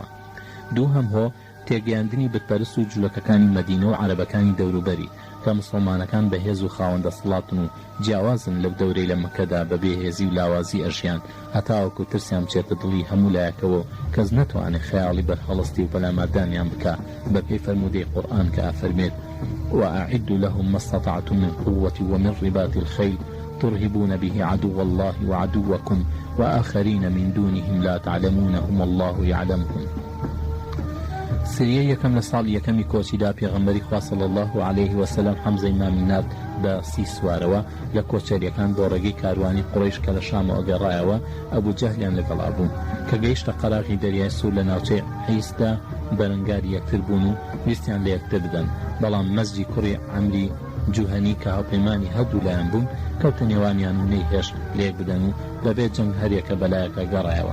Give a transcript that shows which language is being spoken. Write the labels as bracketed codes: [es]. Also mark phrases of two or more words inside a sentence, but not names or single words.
[ckb] دووهەم هۆ تێگەیاندنی بتپەرست و جوولەکەکانی مەدینە و عەرەبەکانی دەوروبەری کە مسلمانەکان بەهێز و خاوەندە سڵاتن و جیاوازن لەو دەورەی لە مەکەدا بەبێ هێزی و لاوازی ئەژیان هەتاوەکو ترسیان بچێتە دڵی هەموو لایەکەوە کەس نەتوانێت خەیاڵی بەرهەڵستی و بەلامادانیان بکە بەپێی فەرمودەی قورئان کە ئەفەرمێت [ar] وأعدوا لهم ما استطعتم من قوة ومن رباط الخيل ترهبون به عدو الله وعدوكم وآخرين من دونهم لا تعلمونهم الله يعلمهم. [ckb] سریە یەکەم لە ساڵی یەکەمی کۆچیدا پێغەمبەری خوا [ar] صلی الله عليه وسلم [ckb] حەمزەی مامی نرد بە 30 سوارەوە لە کۆچەریەکان بۆ ڕێگەی کاروانی قوڕیش کە لە شامەوە گەڕایەوە ئەبوو جەهلیان لەگەڵا بوو کە گەیشتە قەراغی دەریای سوور لە ناوچەی حیسدا بەرەنگاری یەکتر بوون و ویستیان لە یەکتر بدەن، بەڵام مەزجی کوڕی عەمری جوهەنی کە هاوپەیمانی هەردوو لایەن بوون کەوتە نێوانیان و نەیهێشت لە یەک بدەن و بەبێ جەنگ هەریەکە بەلایەکە گەڕایەوە.